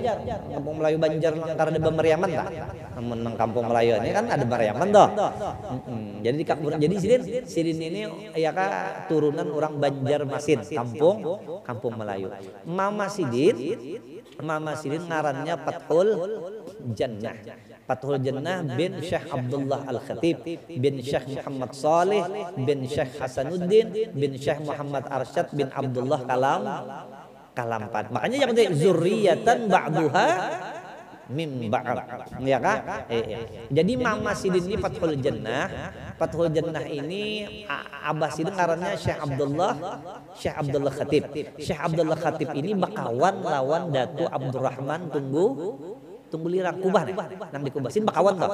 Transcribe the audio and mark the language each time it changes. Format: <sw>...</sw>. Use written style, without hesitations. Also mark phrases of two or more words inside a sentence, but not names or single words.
<bjn>Kampung Melayu Banjar karena ada Bemeriaman tak? Namun kampung Melayu ini kan ada Bemeriaman toh. Jadi Sidin ini ya kak turunan orang Banjarmasin, kampung Melayu. Mama Sidin ngarannya Fathul Jannah bin Syekh Abdullah Al-Khatib bin Syekh Muhammad Saleh bin Syekh Hasanuddin bin Syekh Muhammad Arsyad bin Abdullah Kalampat. Makanya yang penting</bjn> <ar>ذرية بعضها من بعض.</ar> <bjn>Ya kan? Jadi Mama Sidin ini Fathul Jannah. Fathul Jannah ini Abah Sidin ngarannya Syekh Abdullah Khatib. Syekh Abdullah Khatib ini bakawan lawan Datu Abdurrahman Tunggu lirang kubah nih, nang dikubasin bakawan tau.</bjn>